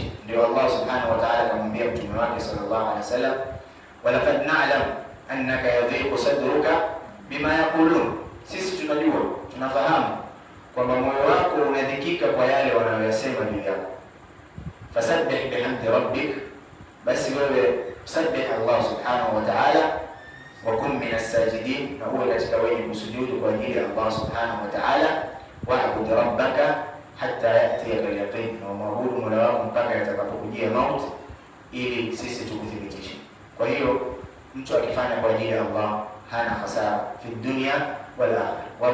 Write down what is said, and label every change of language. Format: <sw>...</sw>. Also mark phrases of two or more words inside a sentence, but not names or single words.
<sw>Ndio</sw> <ar>الله سبحانه وتعالى</ar> <sw>akamwambia mtume wake</sw> <ar>صلى الله عليه وسلم, ولقد نعلم أنك يضيق صدرك بما يقولون,</ar> <sw>sisi tunajua, tunafahamu kwamba moyo wako unadhikika kwa yale wanayoyasema juu yako.</sw> <ar>فسبح بحمد ربك,</ar> <sw>basi wewe sabbih</sw> <ar>الله سبحانه وتعالى وكن من الساجدين,</ar> <sw>na huwa katika wenye kusujudu kwa ajili ya</sw> <ar>الله سبحانه وتعالى. واعبد ربك حتى يأتيك اليقين,</ar> <sw>na maabudu Mola wako mpaka yatakapokujia mauti, ili sisi tukuthibitishe. Kwa hiyo mtu akifanya kwa ajili ya Allah hana hasara</sw> <ar>في الدنيا والآخرة.</ar>